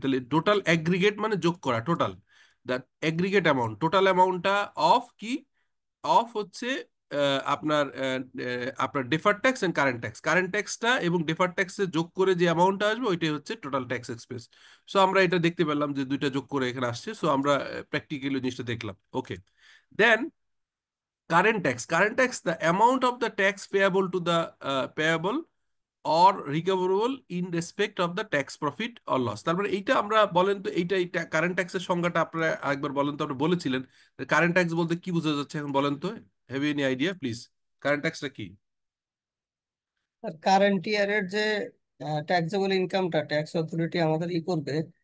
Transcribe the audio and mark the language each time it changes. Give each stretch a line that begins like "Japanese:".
Bangla: তাহলে total aggregate মানে যোগ করা, total the aggregate amount, total অ্যামাউন্টটা অফ কি, অফ হচ্ছে আপনার ডেফার্ড ট্যাক্স এন্ড কারেন্ট ট্যাক্সটা এবং ডেফার্ড ট্যাক্সে যোগ করে যে অ্যামাউন্টটা আসবে ওইটাই হচ্ছে টোটাল ট্যাক্স এক্সপেন্স। সো আমরা এটা দেখতে পেলাম যে দুইটা যোগ করে এখানে আসছে, সো আমরা প্র্যাকটিক্যালি জিনিসটা দেখলাম।
English: Okay, then current tax the amount of the tax payable to the payable or recoverable in respect of the tax profit or loss।
Bangla: তারপরে এইটা আমরা বলেন তো, এইটা কারেন্ট ট্যাক্সের সংজ্ঞাটা আপনারা আরেকবার বলেন তো, আপনি বলেছিলেন কারেন্ট ট্যাক্স বলতে কি বোঝা যাচ্ছে এখন বলেন তো,
English: have you any idea please,
Bangla: current ট্যাক্সটা কি? কারেন্ট ইয়ারের যে ট্যাক্সেবল ইনকামটা ট্যাক্স অথরিটি আমাদের করবে,